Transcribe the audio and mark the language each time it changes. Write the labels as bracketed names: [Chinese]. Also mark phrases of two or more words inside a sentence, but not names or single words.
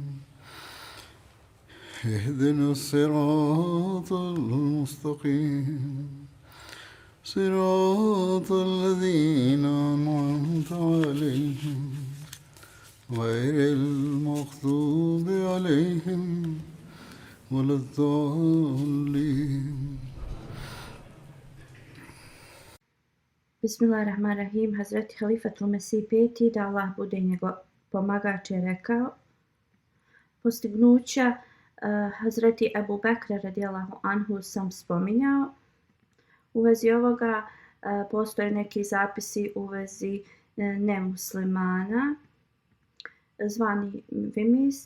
[Arabic] اهدنا الصراط المستقيم صراط الذين أنعمت عليهم غير المغضوب عليهم ولا الضالين. Bismillahirrahmanirrahim. [Bosnian] Hazreti Halifatul Mesih peti, da Allah bude njegov pomagač, je rekao: postignuća Hazreti Ebu Bekra [Arabic] رضي الله عنه [Bosnian] sam spominjao. U vezi ovoga postoje neki zapisi u vezi nemuslimana, zvani vimis.